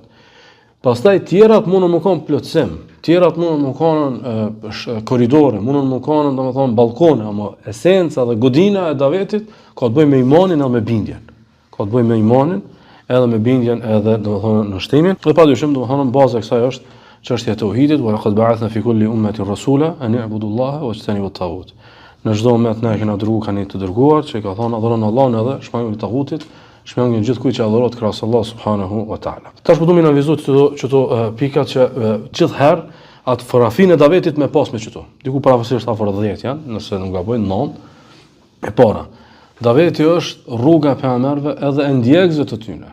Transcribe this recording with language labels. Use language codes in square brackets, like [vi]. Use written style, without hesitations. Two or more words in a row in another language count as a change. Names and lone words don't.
[sq] Pastaj tjerat mundën më kanë plotësim, tjerat mundën më kanë korridore, mundën më kanë domethënë balkone, ama esenca dhe godina e Davidit ka të bëjë me imanin edhe me bindjen. Ka të bëjë me imanin edhe me bindjen edhe domethënë nënshtrimin. Dhe padyshim domethënë baza e kësaj është çështja e tauhidit, [ar] ولقد بعثنا في كل أمة رسولا أن يعبدوا الله واجتنبوا الطاغوت. [sq] Në çdo umet ne kemi dërguar kanë të dërguar që ka thonë adhuroni Allahun edhe shmangni tagutit, shpjegojnë gjithkujt që adhurohet krahas [ar] الله سبحانه وتعالى. [sq] Tash po do më analizoj çto pikat që gjithherë atë fotografinë e davetit me pas me çto. Diku parafarsisht afër 10 janë, nëse nuk gaboj 9. E para, daveti është rruga e pejgamberëve edhe e ndjekësve të tyre.